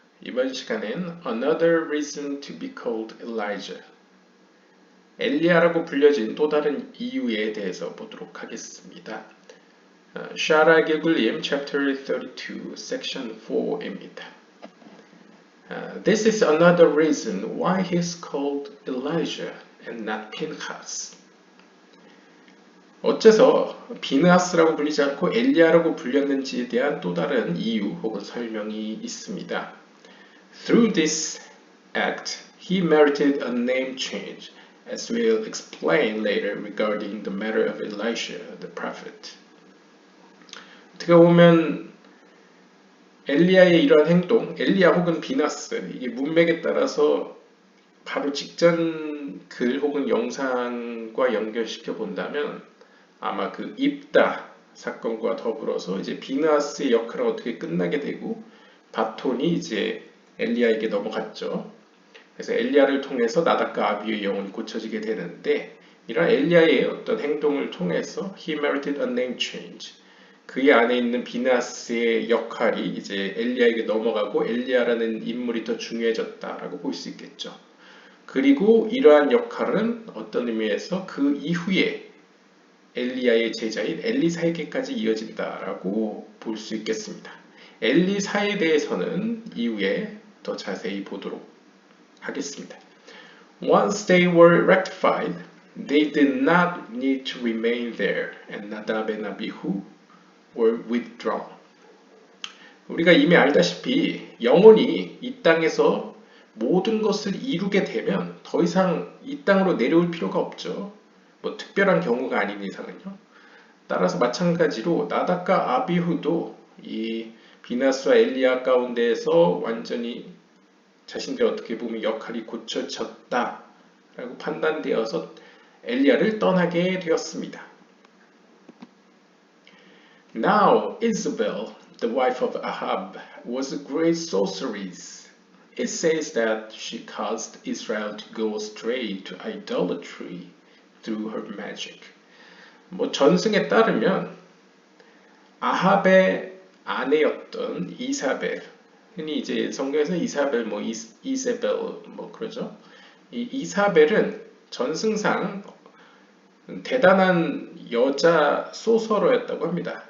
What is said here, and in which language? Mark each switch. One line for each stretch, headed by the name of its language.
Korean: 이번 시간엔
English: Another Reason to be Called Elijah,
Korean: 엘리야라고 불려진 또 다른 이유에 대해서 보도록 하겠습니다. 샤라 게굴리엠 Chapter 32, Section 4입니다.
English: This is another reason why he is called Elijah and not Pinchas.
Korean: 어째서 비느하스라고 불리지 않고 엘리야라고 불렸는지에 대한 또 다른 이유 혹은 설명이 있습니다.
English: Through this act, he merited a name change, as we'll explain later regarding the matter of Elisha, the prophet.
Korean: 어떻게 보면 엘리야의 이러한 행동, 엘리야 혹은 비나스, 이게 문맥에 따라서 바로 직전 글 혹은 영상과 연결시켜 본다면 아마 그 입다 사건과 더불어서 이제 비느하스의 역할은 어떻게 끝나게 되고 바톤이 이제 엘리야에게 넘어갔죠. 그래서 엘리야를 통해서 나답과 아비의 영혼이 고쳐지게 되는데 이런 엘리야의 어떤 행동을 통해서
English: he merited a name change.
Korean: 그의 안에 있는 비느하스의 역할이 이제 엘리야에게 넘어가고 엘리야라는 인물이 더 중요해졌다라고 볼 수 있겠죠. 그리고 이러한 역할은 어떤 의미에서 그 이후에 엘리야의 제자인 엘리사에게까지 이어진다라고 볼 수 있겠습니다. 엘리사에 대해서는 이후에 더 자세히 보도록 하겠습니다.
English: Once they were rectified, they did not need to remain there, and Nadab and Abihu were withdrawn.
Korean: 우리가 이미 알다시피 영혼이 이 땅에서 모든 것을 이루게 되면 더 이상 이 땅으로 내려올 필요가 없죠. 뭐 특별한 경우가 아닌 이상은요. 따라서 마찬가지로 나답과 아비후도 이 비나스와 엘리야 가운데에서 완전히 자신들의 어떻게 보면 역할이 고쳐졌다라고 판단되어서 엘리야를 떠나게 되었습니다.
English: Now Isabel, the wife of Ahab, was a great sorceress. It says that she caused Israel to go astray to idolatry through her magic.
Korean: 뭐 전승에 따르면 아합의 아내였던 이사벨, 흔히 이제 성경에서 이사벨, 뭐 이세벨 뭐 그러죠. 이 이사벨은 전승상 대단한 여자 소설어였다고 합니다.